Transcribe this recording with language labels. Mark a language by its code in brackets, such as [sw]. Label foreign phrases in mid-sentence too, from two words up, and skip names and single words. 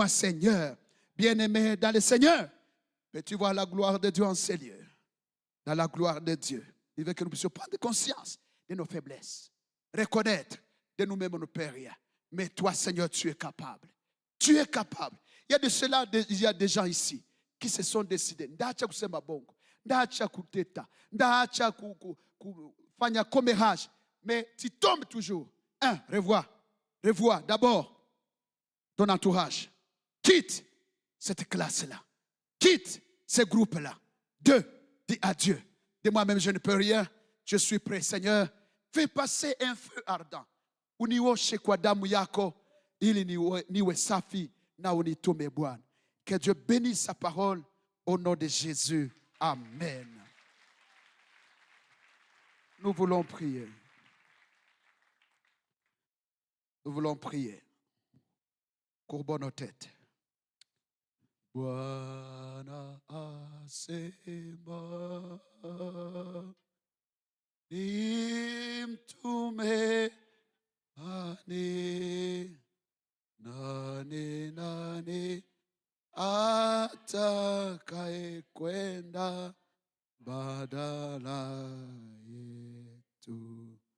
[fr] Bien-aimé dans le Seigneur, peux-tu voir la gloire de Dieu en ces lieux? dans la gloire de Dieu. Il veut que nous puissions prendre conscience de nos faiblesses. Reconnaître de nous-mêmes, on ne peut rien. Mais toi, Seigneur, tu es capable. Tu es capable. Il y a de cela, il y a des gens ici qui se sont décidés. [sw] Ndacha kusema bongo, ndacha kuteta, ndacha kufanya comérage. [fr] Mais tu tombes toujours. Revois d'abord ton entourage. Quitte cette classe-là. Quitte ce groupe-là. 2, dis à Dieu. De moi-même, je ne peux rien. Je suis prêt, Seigneur. Fais passer un feu ardent. [sw] Unioshe kwa damu yako, ili niwe safi na unitume Bwana. [fr] Que Dieu bénisse sa parole au nom de Jésus. Amen. Nous voulons prier. Nous voulons prier. Courbons nos têtes. [sw] Bwana asema nimtume nani atakaye kwenda badala yetu.